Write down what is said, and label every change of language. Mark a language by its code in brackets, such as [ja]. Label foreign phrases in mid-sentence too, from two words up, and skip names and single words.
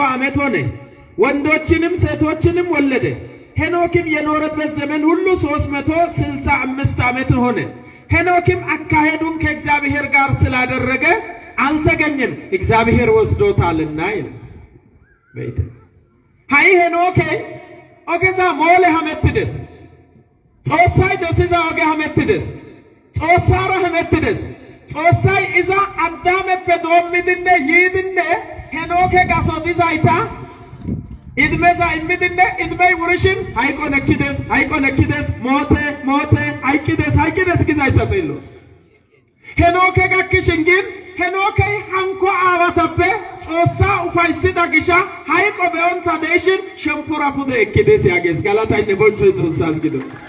[am] ዓመት ሆነ ወንዶችንም ሴቶችንም ወለደ ሄኖክም የኖረበት ዘመን ሁሉ 365 ዓመት ሆነ ሄኖክም አካሄዱን ከእግዚአብሔር ጋር ስላደረገ አልተገኘም እግዚአብሔር ወስዶታልና ይላል [wal] በይተ ሃይ ሄኖክ ኦገዛ ሞለ ሐመትደስ ጾሳይ ደስዛ ኦገ ሐመትደስ ጾሳራ ሐመትደስ ጾሳይ ኢዛ አዳም በዶምድነ ይድነ ሄኖክ ጋሶዲዛይታ ኢድመዛ ኢምድነ ኢድመይ ውርሽን ሃይቆነኪደስ ሞተ ሃይቂደስ ግዛይሳ ጸሎስ ሄኖክ ጋክሽን ግን ሄኖክ ሃንኮ አዋታበ ጾሳ ኡፋይሲዳ ግሻ ሃይቆ በኦንታ ደሽን ሸምፖራ ፑደ እኪደስ ያገስ ጋላታይ ነቦንቾ ጾሳስ ግዶ